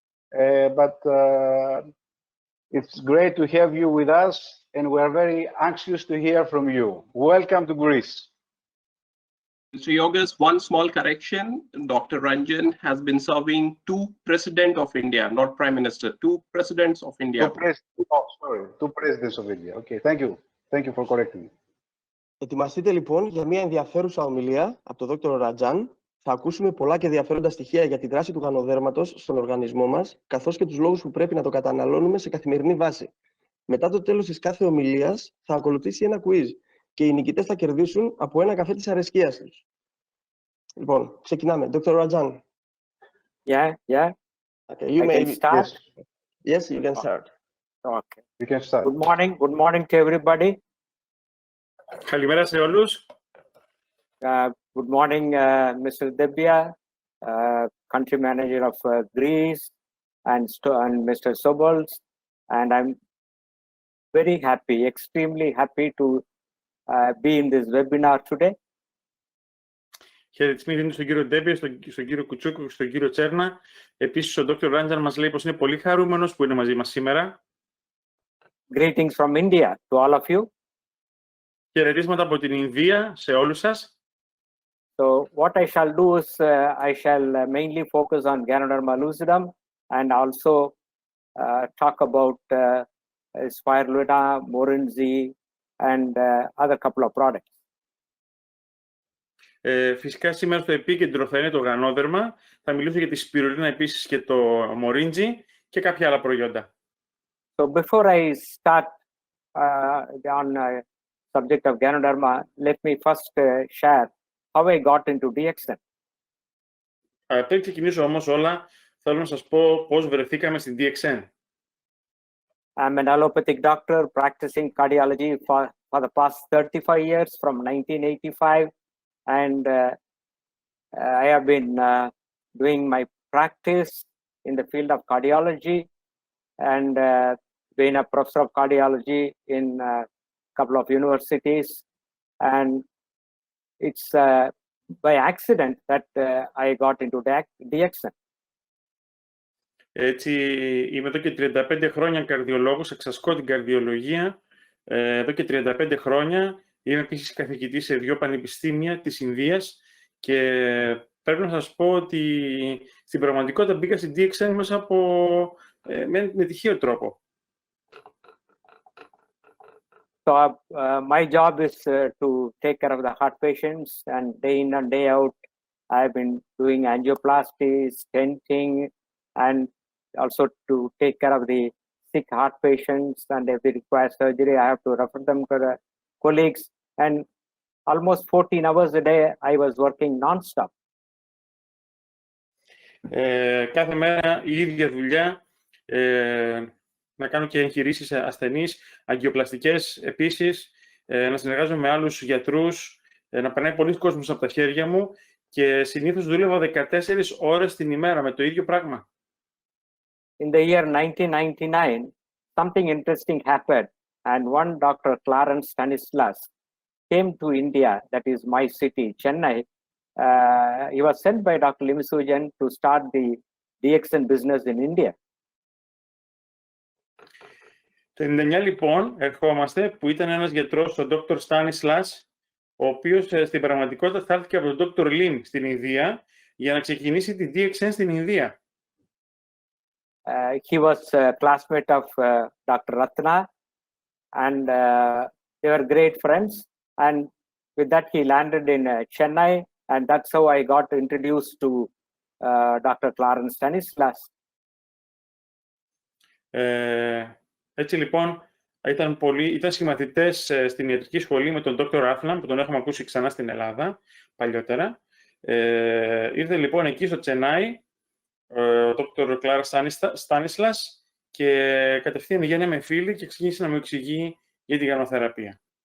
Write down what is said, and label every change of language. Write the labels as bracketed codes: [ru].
[en] It's great to have you with us, and we are very anxious to hear from you. Welcome to Greece. Mr. Yorgos, one small correction. Dr. Ranjan has been serving 2 presidents of India, not Prime Minister, 2 presidents of India. 2 presidents of India. Okay, thank you. Thank you for correcting me. [el] Ετοιμαστείτε λοιπόν για μια ενδιαφέρουσα ομιλία από τον Dr. Ranjan. Θα ακούσουμε πολλά και ενδιαφέροντα στοιχεία για τη δράση του γανοδέρματος στον οργανισμό μας, καθώς και τους λόγους που πρέπει να το καταναλώνουμε σε καθημερινή βάση. Μετά το τέλος της κάθε ομιλίας θα ακολουθήσει ένα quiz και οι νικητές θα κερδίσουν από ένα καφέ της αρεσκίας τους. Λοιπόν, ξεκινάμε. Dr. Ranjan. [en] Yeah. Okay, you may start. Yes, you can start. Okay. You can start. Good morning to everybody. [el] Καλημέρα σε όλους. [en] Good morning, Mr. Debia, country manager of Greece, and Mr. Sobols. And I'm very happy, extremely happy to be in this webinar today. [el] Χαιρετισμοί δίνω στον κύριο Ντέμπια, στον κύριο Κουτσούκο και στον κύριο Τσέρνα. Επίσης, ο Dr. Ranjan μας λέει πως είναι πολύ χαρούμενος που είναι μαζί μας σήμερα. [en] Greetings from India to all of you. [el] Χαιρετίσματα από την Ινδία σε όλους σας. [en] So what I shall do is I shall mainly focus on GANODERMA&SPIRULINA and also talk about spirulina, morinzi, and other couple of products. [el] Φυσικά σήμερα στο επίκεντρο θα είναι το γανόδερμα. Θα μιλήσω για τη σπιρουλίνα επίσης και το μορίντζι και κάποια άλλα προϊόντα. [en] So before I start on subject of Ganoderma, let me first share how I got into DXN. [el] Πριν ξεκινήσω όμως όλα, θέλω να σας πω πώς βρεθήκαμε στην DXN. [en] I'm an allopathic doctor practicing cardiology for the past 35 years from 1985, and I have been doing my practice in the field of cardiology and been a professor of cardiology in a couple of universities. And it's by accident that I got into DXN. [el] Έτσι, είμαι εδώ και 35 χρόνια καρδιολόγος, εξασκώ την καρδιολογία. Εδώ και 35 χρόνια είμαι επίσης καθηγητής σε 2 πανεπιστήμια της Ινδίας και πρέπει να σας πω ότι στην πραγματικότητα μπήκα στην DXN μέσα από με τυχαίο τρόπο. [en] So my job is to take care of the heart patients, and day in and day out, I've been doing angioplasty, stenting, and also to take care of the sick heart patients. And if they require surgery, I have to refer them to the colleagues. And almost 14 hours a day, I was working non-stop. [el] Κάθε μέρα η ίδια δουλειά, να κάνω και εγχειρήσεις σε ασθενείς, αγκιοπλαστικές επίσης, να συνεργάζομαι με άλλους γιατρούς, να περνάει πολλοί κόσμος από τα χέρια μου και συνήθως δούλευα 14 ώρες την ημέρα με το ίδιο πράγμα. [en] In the year 1999, something interesting happened, and one Dr. Clarence Stanislas came to India, that is my city, Chennai. He was sent by Dr. Limisujan to start the DXN business in India. [el] Το 1999 λοιπόν ερχόμαστε που ήταν ένας γιατρός, ο Dr. Stanislas, ο οποίος στην πραγματικότητα στάλθηκε από τον Dr. Lim στην Ινδία για να ξεκινήσει τη DXN στην Ινδία. [en] He was a classmate of Dr. Ratna, and they were great friends. And with that, he landed in Chennai, and that's how I got introduced to Dr. Clarence Stanislas. [el] Έτσι λοιπόν, ήταν συμμαθητές στην ιατρική σχολή με τον Dr. Ratna, που τον έχουμε ακούσει ξανά στην Ελλάδα παλιότερα. Ήρθε λοιπόν εκεί στο Τσενάι ο Dr. Clarence Stanislas και κατευθείαν γίναμε φίλοι και ξεκίνησε να μου εξηγεί για τη γανοθεραπεία.